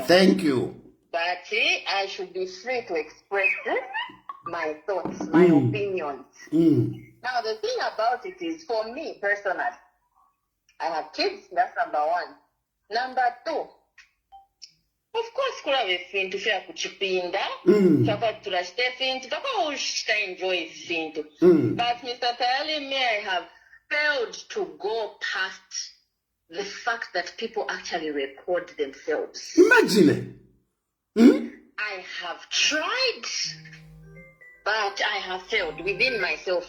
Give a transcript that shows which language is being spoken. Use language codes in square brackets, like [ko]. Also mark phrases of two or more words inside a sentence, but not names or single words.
[en] Thank you. But I should be free to express my thoughts, my opinions. Now, the thing about it is, for me personally, I have kids, that's number one. Number two, of course, [bem] kula vefintu fya kuchipinda, chapa tulashite fintu, tako ushita enjoy fintu. [en] But Mr. Tayali, I have failed to go past the fact that people actually record themselves. Imagine it. I have tried, but I have failed within myself.